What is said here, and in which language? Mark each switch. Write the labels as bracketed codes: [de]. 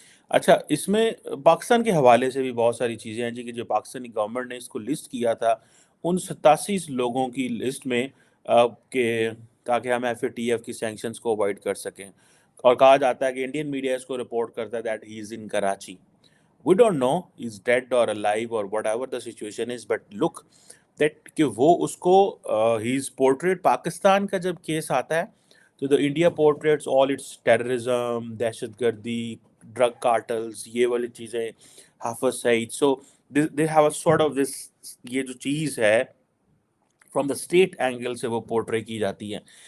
[ur] اچھا اس میں پاکستان کے حوالے سے بھی بہت ساری چیزیں ہیں جی کہ جو پاکستانی گورنمنٹ نے اس کو لسٹ کیا تھا ان 87 لوگوں کی لسٹ میں کہ تاکہ ہم ایف اے ٹی ایف کی سینکشنز کو اوائڈ کر سکیں. اور کہا جاتا ہے کہ انڈین میڈیا اس کو رپورٹ کرتا ہے [en] That he is in Karachi. We don't know he's dead or alive or whatever the situation is, but look that [ur] کہ وہ اس کو [en] he is portrayed. [ur] پاکستان کا جب کیس آتا ہے تو [en] the India portrays all its terrorism, [ur] دہشت گردی، drug cartels، یہ والی چیزیں، Hafiz Saeed. [en] so they have a sort of this [ur] یہ جو چیز ہے [en] from the state angle [ur] سے وہ پورٹرے کی جاتی ہیں.